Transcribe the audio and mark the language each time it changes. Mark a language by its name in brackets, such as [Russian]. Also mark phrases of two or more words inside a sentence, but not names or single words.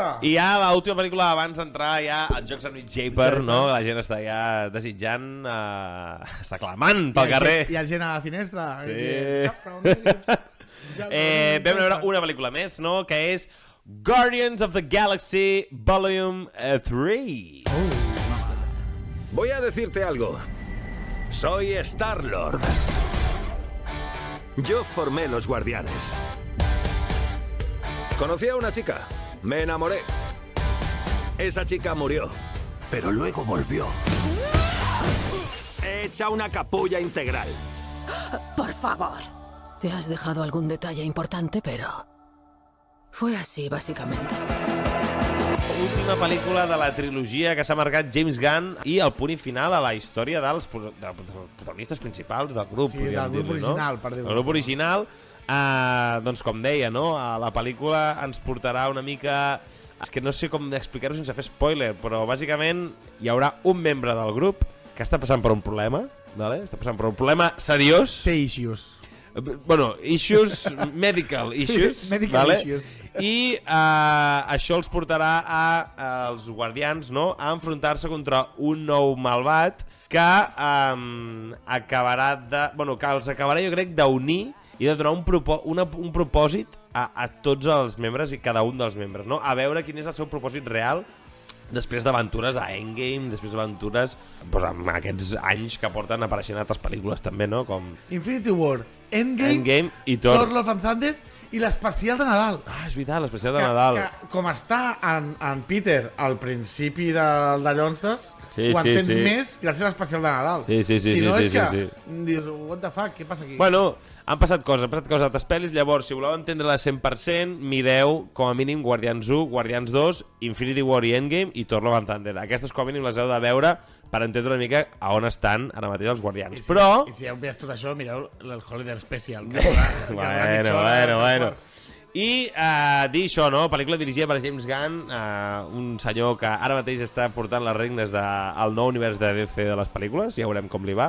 [Catalan] I ja l'última pel·lícula, abans d'entrar ja als Jocs amb Japer, no? La gent està ja desitjant, està clamant pel carrer. Hi ha gent a la finestra. Sí. Vam veure una pel·lícula més, no? Que és Guardians of the Galaxy Volume 3. [Spanish] Voy a decirte algo. Soy Star-Lord. Yo formé los Guardianes. Conocí a una chica. Me enamoré. Esa chica murió, pero luego volvió. Hecha una capulla integral. Por favor. Te has dejado algún detalle importante, pero... fue así, [Catalan] bàsicament. Última pel·lícula de la trilogia que s'ha marcat James Gunn i el punt final a la història dels protagonistes principals del grup. Sí, del grup original, per dir-ho. El grup original, doncs com deia, no? La pel·lícula ens portarà una mica... És que no sé com explicar-ho sense fer spoiler, però bàsicament hi haurà un membre del grup que està passant per un problema, vale? Està passant per un problema seriós. Té issues. [English] Bueno, issues, medical issues. Medical issues. [Catalan] I això els portarà als guardians, no?, a enfrontar-se contra un nou malvat que acabarà de... Bueno, que els acabarà, jo crec, d'unir i de donar un propòsit a tots els membres i cada un dels membres, no? A veure quin és el seu propòsit real després d'aventures a Endgame, després d'aventures amb aquests anys que porten apareixent a altres pel·lícules també, no? Com Infinity War, Endgame i Thor Love and Thunder i l'especial de Nadal. És veritat, l'especial de Nadal. Que com està en Peter al principi de Llonses, ho entens més gràcies a l'especial de Nadal. Si no és que dius, [English] what the fuck, [Catalan] què passa aquí? Bueno, han passat coses a altres pel·lis, llavors, si voleu entendre-la 100%, mireu com a mínim Guardians 1, Guardians 2, Infinity War i Endgame i Thor Love and Thunder. Aquestes com a mínim les heu de veure per entendre una mica a on estan ara mateix els Guardians. I si heu vist tot això, mireu el Holiday Special. Bueno. I dir això, no? Pel·lícula dirigida per James Gunn, un senyor que ara mateix està portant les regnes del nou univers de DC de les pel·lícules, ja veurem com li va.